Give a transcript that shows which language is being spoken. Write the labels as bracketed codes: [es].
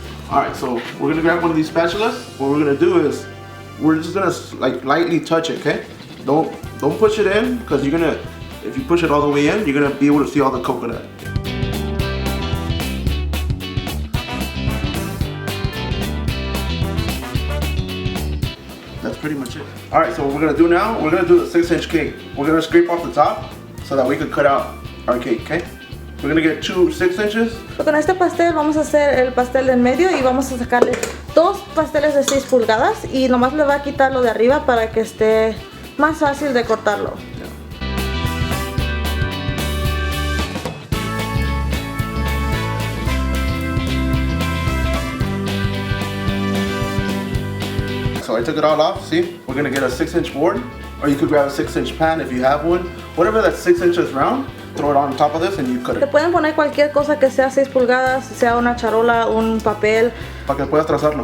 [en] Alright, so we're gonna grab one of these spatulas. What we're gonna do is, we're just gonna like lightly touch it, okay? Don't push it in, because you're gonna, if you push it all the way in, you're gonna be able to see all the coconut. That's pretty much it. Alright, so what we're gonna do now, we're gonna do the 6-inch cake. We're gonna scrape off the top so that we can cut out our cake, okay? We're gonna get 2 6 inches. [es] So con este pastel vamos a hacer el pastel del medio y vamos a sacarle dos pasteles de 6 pulgadas y nomás le va a quitar lo de arriba para que esté más fácil de cortarlo. [en] So I took it all off, see? We're gonna get a 6-inch board, or you could grab a 6-inch pan if you have one. Whatever that's 6 inches round, throw it on top of this and you cut [es] Te [en] it. [es] pueden poner cualquier cosa que sea 6 pulgadas, sea una charola, un papel, Para que puedas trazarlo.